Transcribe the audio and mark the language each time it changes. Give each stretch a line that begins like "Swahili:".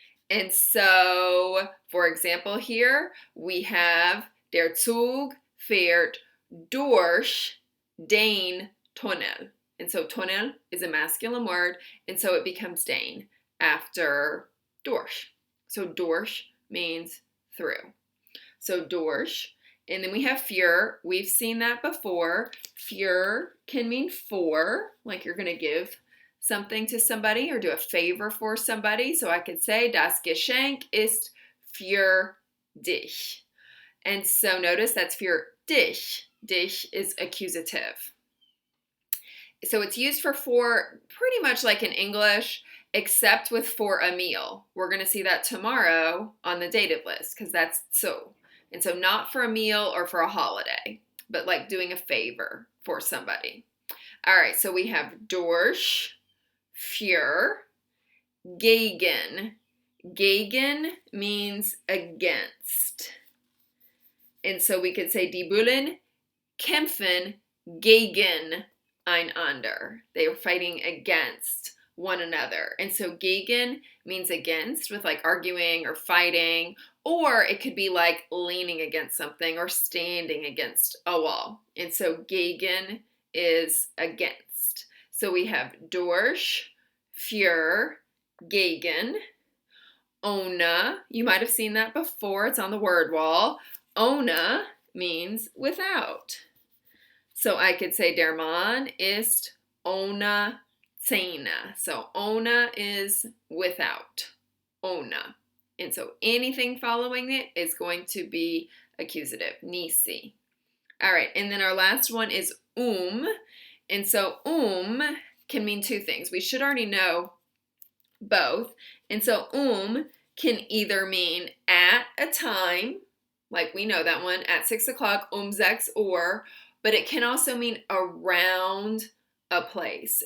English: And so, for example, here we have
German: der Zug fährt durch den Tunnel.
English: And so Tunnel is a masculine word, and so it becomes den after durch. So durch means through. So durch. And then we have für. We've seen that before. Für can mean for, like you're going to give something to somebody or do a favor for somebody. So I could say,
German: das Geschenk ist für dich.
English: And so notice that's für dich. Dich is accusative. So it's used for pretty much like in English, except with for a meal. We're going to see that tomorrow on the dative list because that's so. And so not for a meal or for a holiday, but like doing a favor for somebody. All right, so we have durch, für, gegen. Gegen means against. And so we could say,
German: die Bullen kämpfen gegen einander.
English: They are fighting against one another. And so gegen means against, with like arguing or fighting, or it could be like leaning against something or standing against a wall. And so gegen is against. So we have durch, für, gegen. Ohne, you might have seen that before. It's on the word wall. Ohne means without. So I could say
German: der Mann ist ohne Zähne.
English: So ohne is without. Ohne. And so anything following it is going to be accusative. Nisi. All right, and then our last one is And so can mean 2 things. We should already know both. And so can either mean at a time, like we know that one, at 6 o'clock, 6 Uhr, but it can also mean around a place.